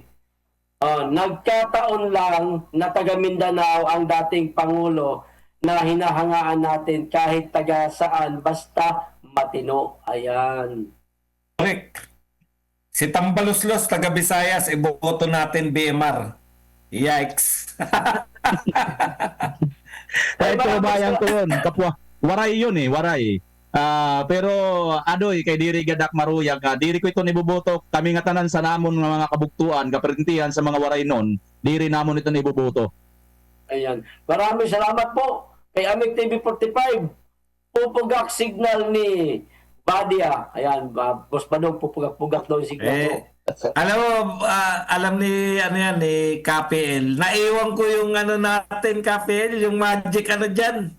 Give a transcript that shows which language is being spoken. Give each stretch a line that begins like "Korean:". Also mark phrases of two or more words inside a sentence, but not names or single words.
Filipino: Nagkataon lang na taga Mindanao ang dating Pangulo na hinahangaan natin kahit taga saan, basta matino. Ayan. Correct. Si Tambaloslos, taga Visayas, iboto natin BMR. Yikes. Kahit bayan ko yun, kapwa. Waray yun eh, waray.
Waray: Pero adoy kay diri gadak maruyag diri ko ito nibuboto kami nga tanan sa namon nga mga kabuktuan kaprintihan sa mga waray non diri namon ito nibuboto.
Filipino: Ayan. Maraming salamat po kay Amik TV 45. Pupugak signal ni Badia. Ayan, Boss Badong, pupugak-pugak daw yung signal ko. Alam mo, alam ni ano yan ni KPL. Naiwan ko yung ano natin KPL, yung magic ano diyan.